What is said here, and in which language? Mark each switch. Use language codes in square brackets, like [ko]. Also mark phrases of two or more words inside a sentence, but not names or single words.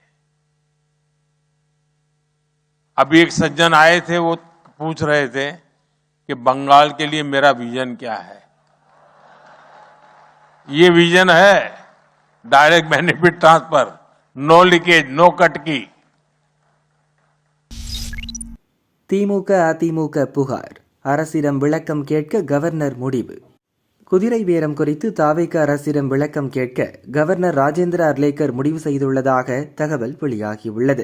[hi] अभी एक सज्जन आए थे, वो पूछ रहे थे कि बंगाल के लिए मेरा विजन क्या है. ये विजन है [en] direct benefit transfer, no leakage, no cut [hi] की. [ta] திமுக அதிமுக புகார். அரசிடம் விளக்கம் கேட்க கவர்னர் முடிவு. குதிரை பேரம் குறித்து தாவேக அரசிடம் விளக்கம் கேட்க கவர்னர் ராஜேந்திர அர்லேக்கர் முடிவு செய்துள்ளதாக தகவல் வெளியாகியுள்ளது.